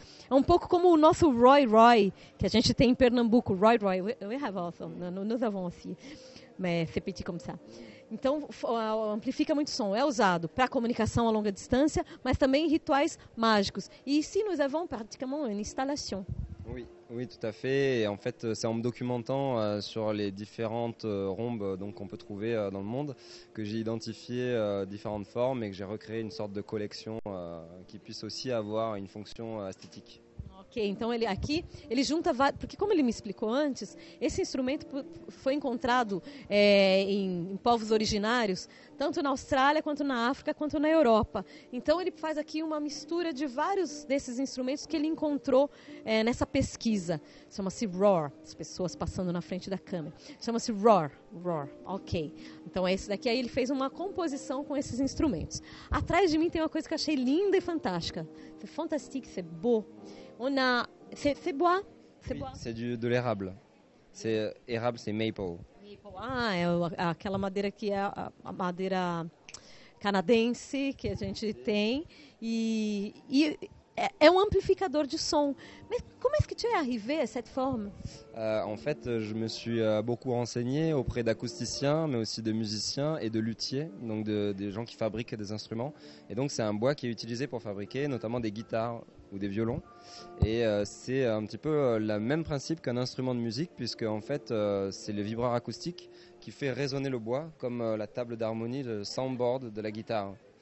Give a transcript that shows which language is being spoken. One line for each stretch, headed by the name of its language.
Portuguese: É um pouco como o nosso Roy, que a gente tem em Pernambuco.
French: Roy,
English: we have also,
French: nous avons aussi, mais c'est petit comme ça.
Portuguese: Então, amplifica muito som. É usado para comunicação a longa distância, mas também em rituais mágicos.
French: E ici, nous avons pratiquement une installation. Oui, tout à fait. Et en fait, c'est en me documentant sur les différentes rhombes qu'on peut trouver dans le monde que j'ai identifié différentes formes et que j'ai recréé une sorte de collection qui puisse aussi avoir une fonction esthétique.
Portuguese: Ok, então ele junta vários, porque como ele me explicou antes, esse instrumento foi encontrado em povos originários, tanto na Austrália, quanto na África, quanto na Europa. Então ele faz aqui uma mistura de vários desses instrumentos que ele encontrou nessa pesquisa. Chama-se roar, as pessoas passando na frente da câmera. Chama-se roar, ok. Então é esse daqui, aí ele fez uma composição com esses instrumentos. Atrás de mim tem uma coisa que eu achei linda e fantástica.
French: C'est fantastique, c'est beau. C'est bois? Oui, c'est de l'érable. C'est érable, c'est maple.
Portuguese: Ah, é aquela madeira que é a madeira canadense que a gente tem e é
French: un amplificateur de son. Mais comment est-ce que tu es arrivé à cette forme? En fait, je me suis beaucoup renseigné auprès d'acousticiens, mais aussi de musiciens et de luthiers, donc des gens qui fabriquent des instruments. Et donc c'est un bois qui est utilisé pour fabriquer notamment des guitares ou des violons. Et c'est un petit peu le même principe qu'un instrument de musique, puisque en fait c'est le vibreur acoustique qui fait résonner le bois, comme la table d'harmonie, le soundboard de la guitare.